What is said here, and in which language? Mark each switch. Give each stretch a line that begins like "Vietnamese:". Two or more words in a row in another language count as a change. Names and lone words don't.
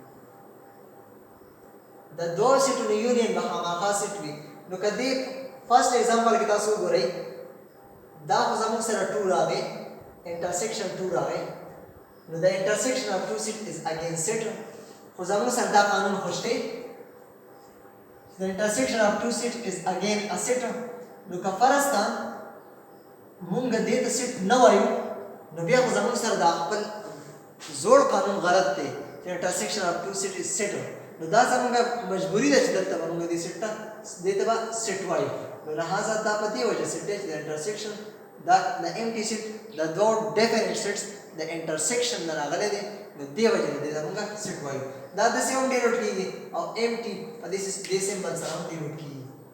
Pashto: د دوو سیټونو یونین به خامخا سیټ وي نو که دې
English: first example
Pashto: کې تاسو وګورئ دا خو زموږ سره 2 راغی انټرسیکشن 2 راغی نو د
English: intersection of two set is again settle
Pashto: خو زموږ سره دا قانون خو شته
English: the intersection of two set is again a set
Pashto: نو که فرض کړه مونږ دې ته سیټ نه وایو نو بیا خو زموږ سره دا خپل زوړ قانون غلط دی چې
English: intersection of two set is set
Pashto: نو دا زموږ مجبوري ده چې دلته به مونږ دې سیټ ته دې ته به سیټ وایو نو لہذا دا په دې وجه سیټ دی چې د انټرسیکشن دا د
English: empty set
Pashto: د دوه
English: different sets
Pashto: د انټرسیکشن نه راغلی دی نو دې وجه دې زموږ سیټ وایو دا د سیم ډینوټ کیږي او امټي په دې سیمبل سره هم ډینوټ کیږي